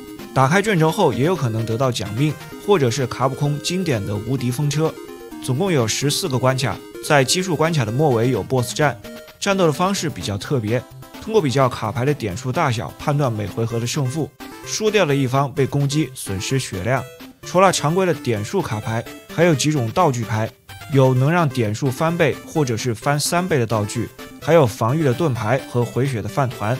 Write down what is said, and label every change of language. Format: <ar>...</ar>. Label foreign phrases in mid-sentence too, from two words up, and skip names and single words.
<zh>打開卷轴後也有可能得到奖命，或者是卡普空经典的无敌风车。总共有14个關卡，在奇數關卡的末尾有 BOSS 戰，戰鬥的方式比較特別，通過比較卡牌的點數大小判斷每回合的勝負，輸掉的一方被攻擊損失血量。除了常規的點數卡牌，還有幾種道具牌，有能讓點數翻倍或者是翻3倍的道具，還有防禦的盾牌和回血的飯團。</zh>